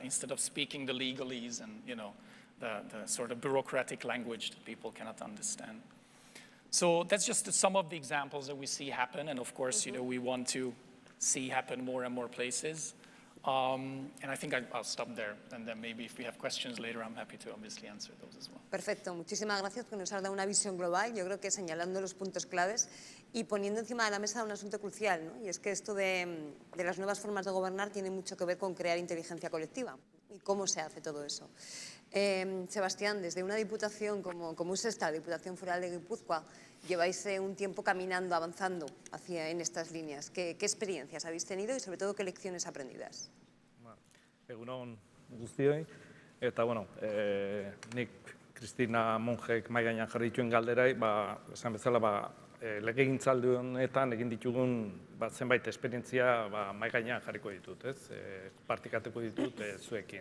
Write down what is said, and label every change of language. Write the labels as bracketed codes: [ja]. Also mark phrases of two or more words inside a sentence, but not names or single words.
[en] Instead of speaking the legalese and the sort of bureaucratic language that people cannot understand. So that's just some of the examples that we see happen, and of course, we want to see happen more and more places. And I think I'll stop there, and then maybe if we have questions later, I'm happy to obviously answer those as well. [es] Perfecto, muchísimas gracias porque nos has dado una visión global, yo creo que señalando los puntos claves y poniendo encima de la mesa un asunto crucial, ¿no? Y es que esto de las nuevas formas de gobernar tiene mucho que ver con crear inteligencia colectiva y cómo se hace todo eso. Sebastián, desde una diputación como es esta, Diputación Foral de Guipúzcoa, lleváis un tiempo caminando, avanzando en estas líneas. ¿Qué experiencias habéis tenido y sobre todo qué lecciones aprendidas? [eu] Egun on guztioi, eta nik Kristina Monjek mahai gainean jarri dituen galderai, esan bezala, legegintzaldi honetan egin ditugun zenbait esperientzia mahai gainean jarriko ditut, partikatuko ditut zuekin.